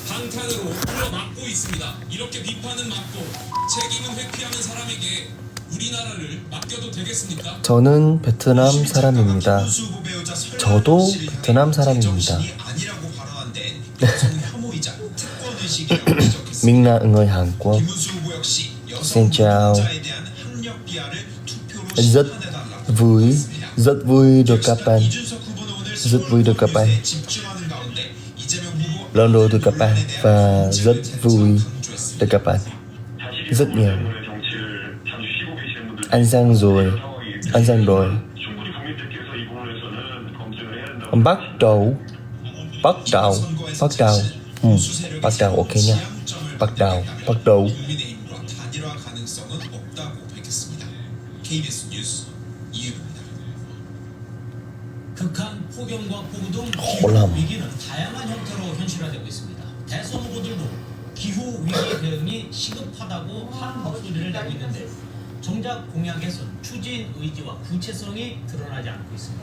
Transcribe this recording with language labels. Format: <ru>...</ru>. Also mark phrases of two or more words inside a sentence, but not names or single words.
<ko>방탄으로 불러막고 있습니다. 이렇게 비판은 막고 책임은 회피하는 사람에게 우리나라를 맡겨도 되겠습니까? 저는 베트남 사람입니다. 김문수 후보 배우자 설날 저도 씨를 베트남 사람입니다. 제정신이 아니라고 발언한 데 여성 혐오이자 특권의식이라고 지적했습니다.</ko> <vi>Mình là người Hàn Quốc.</vi> <ko>김문수 후보 역시 여성</ko> <vi>Xin chào.</vi> <ko>노동자에 대한 학력 비하를 투표로</ko> <vi>Rất</vi> <ko>심판해달라고</ko> <vi>vui,</vi> <ko>했습니다.</ko> <vi>rất vui được gặp bạn.</vi> <ko>이준석 후보는 오늘</ko> <vi>Rất vui được gặp bạn.</vi> <ko>서울 집중하는 가운데 이재명 후보</ko> <vi>Lần đầu được gặp bạn và rất vui được gặp bạn. Rất nhiều. Anh sang rồi, anh sang rồi. Bắt đầu, bắt đầu, bắt đầu. bắt đầu ok nha. bắt đầu.</vi> <ko>국민의힘과 단일화 가능성은 없다고 밝혔습니다. KBS 뉴스 이유입니다. 극한 폭염과 폭우 등 혼란. 기후 위기는 다양한 형태로 현실화되고 있습니다. 대선 후보들도 기후 위기 대응이 시급하다고 한 목소리를 내고 있는데 정작 공약에선 추진 의지와 구체성이 드러나지 않고 있습니다.</ko>